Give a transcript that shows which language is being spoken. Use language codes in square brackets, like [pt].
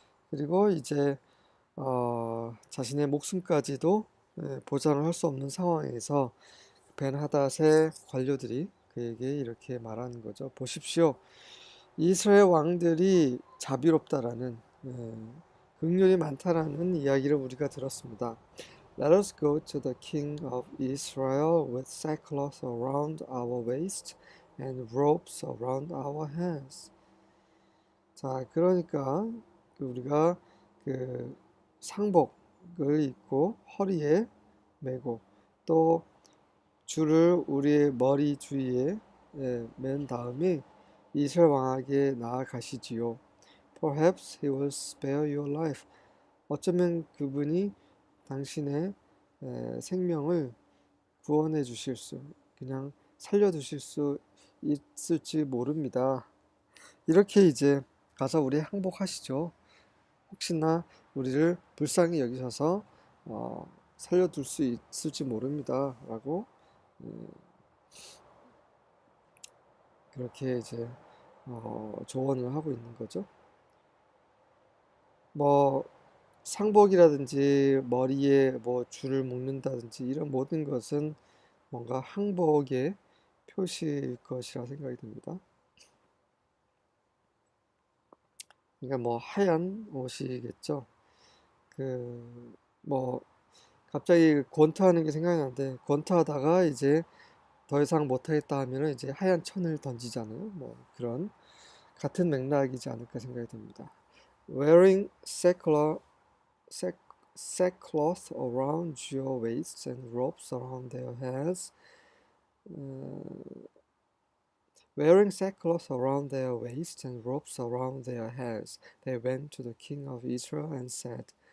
[ko] 그리고 이제 자신의 목숨까지도 보장을 할 수 없는 상황에서 벤 하닷의 관료들이 그에게 이렇게 말하는 거죠. 보십시오. 이스라엘 왕들이 자비롭다라는 긍휼이 많다라는 이야기를 우리가 들었습니다. [en] Let us go to the king of Israel with sackcloth around our waist and ropes around our hands. [ko] 자, 그러니까 우리가 그 상복을 입고 허리에 메고 또 줄을 우리의 머리 주위에 맨 다음에 이스라엘 왕에게 나아가시지요. [en] Perhaps he will spare your life. [ko] 어쩌면 그분이 당신의 생명을 구원해 주실 그냥 살려 두실 수 있을지 모릅니다. 이렇게 이제 가서 우리 항복하시죠. 혹시나 우리를 불쌍히 여기셔서 살려둘 수 있을지 모릅니다. 라고 그렇게 이제 조언을 하고 있는 거죠. 뭐 상복이라든지 머리에 뭐 줄을 묶는다든지 이런 모든 것은 뭔가 항복의 표시일 것이라 생각이 듭니다. 그러니까 뭐 하얀 옷이겠죠. 뭐 갑자기 권투하는 게 생각이 나는데 권투하다가 이제 더 이상 못하겠다 하면은 이제 하얀 천을 던지잖아요. 뭐 그런 같은 맥락이지 않을까 생각이 듭니다. [en] Wearing sack, sackcloth around your waists and ropes around their heads. Wearing sackcloth around their waists and ropes around their heads, they went to the king of Israel and said.